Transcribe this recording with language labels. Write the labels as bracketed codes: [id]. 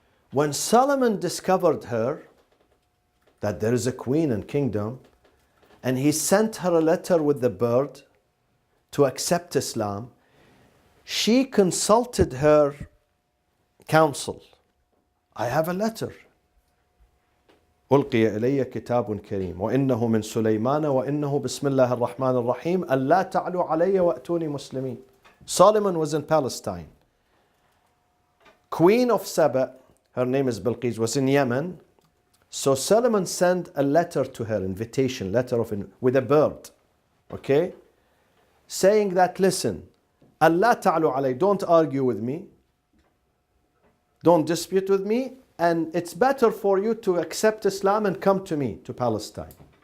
[en] When Solomon discovered her, that there is a queen and kingdom, and he sent her a letter with the bird to accept Islam, She consulted her counsel. I have a letter. [ar] ألقي إلي كتاب كريم وإنه من سليمان وإنه بسم الله الرحمن الرحيم ألا تعلوا علي وأتوني مسلمين. [en] Solomon was in Palestine. Queen of Saba, her name is Bilqis, was in Yemen. So Solomon sent a letter to her, invitation, with a bird, okay? Saying that, listen, [ar] Allah ta'alu alay, [en] don't argue with me, don't dispute with me, and it's better for you to accept Islam and come to me, to Palestine.